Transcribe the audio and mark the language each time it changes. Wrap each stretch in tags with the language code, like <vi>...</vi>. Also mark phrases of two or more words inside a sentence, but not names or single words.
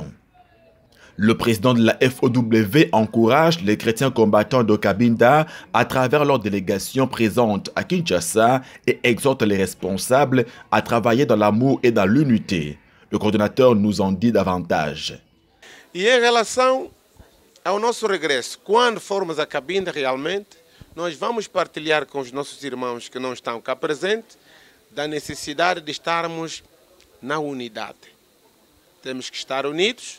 <fr>Le président de la FOW encourage les chrétiens combattants de Cabinda à travers leur délégation présente à Kinshasa et exhorte les responsables à travailler dans l'amour et dans l'unité. Le coordonnateur nous en dit davantage.</fr> <pt>E em relação ao nosso regresso, quando formos a Cabinda realmente, nós vamos partilhar com os nossos irmãos que não estão cá presentes da necessidade de estarmos na unidade. Temos que estar unidos.</pt>